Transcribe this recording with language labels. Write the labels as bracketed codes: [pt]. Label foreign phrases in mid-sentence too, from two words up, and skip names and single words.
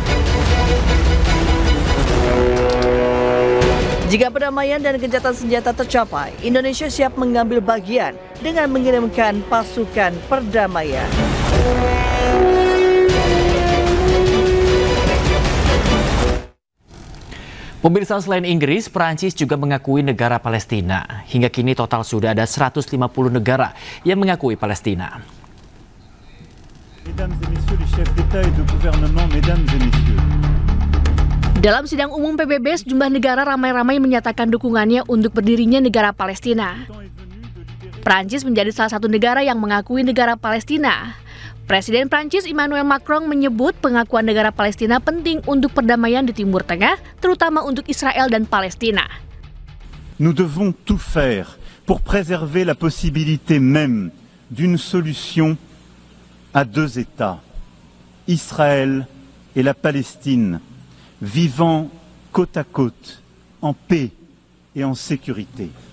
[id] Jika perdamaian dan gencatan senjata tercapai, Indonesia siap mengambil bagian dengan mengirimkan pasukan perdamaian. Pemirsa, selain Inggris, Perancis juga mengakui negara Palestina. Hingga kini total sudah ada 150 negara yang mengakui Palestina. [fr] Mesdames et messieurs les chefs d'État et de gouvernement, mesdames et messieurs. [id] Dalam sidang umum PBB, sejumlah negara ramai-ramai menyatakan dukungannya untuk berdirinya negara Palestina. Prancis menjadi salah satu negara yang mengakui negara Palestina. Presiden Prancis Emmanuel Macron menyebut pengakuan negara Palestina penting untuk perdamaian di Timur Tengah, terutama untuk Israel dan Palestina. [fr] Nous devons tout faire pour préserver la possibilité même d'une solution à deux États, Israël et la Palestine, vivant côte à côte, en paix et en sécurité.